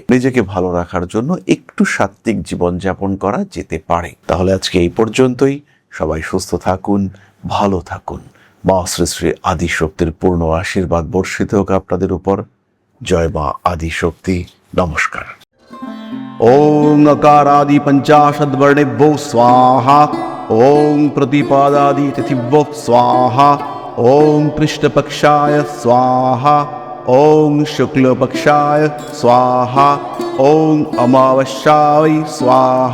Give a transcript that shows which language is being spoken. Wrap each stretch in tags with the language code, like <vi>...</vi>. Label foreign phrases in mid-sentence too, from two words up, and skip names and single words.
<bn>নিজেকে ভালো রাখার জন্য একটু সাত্ত্বিক জীবনযাপন করা যেতে পারে। তাহলে আজকে এই পর্যন্তই। সবাই সুস্থ থাকুন, ভালো থাকুন। মা শ্রী শ্রী আদিশক্তির পূর্ণ আশীর্বাদ বর্ষিত হোক আপনাদের উপর। জয় মা আদিশক্তি। নমস্কার।</bn> <sa>ओम अकारादि पंचाशद्वर्णेभ्यो स्वाहा। ओम प्रतिपादादि तिथिभ्यो स्वाहा। ओम कृष्णपक्षाय स्वाहा। ओम शुक्लपक्षाय स्वाहा। ओम अमावस्याय स्वाहा।</sa>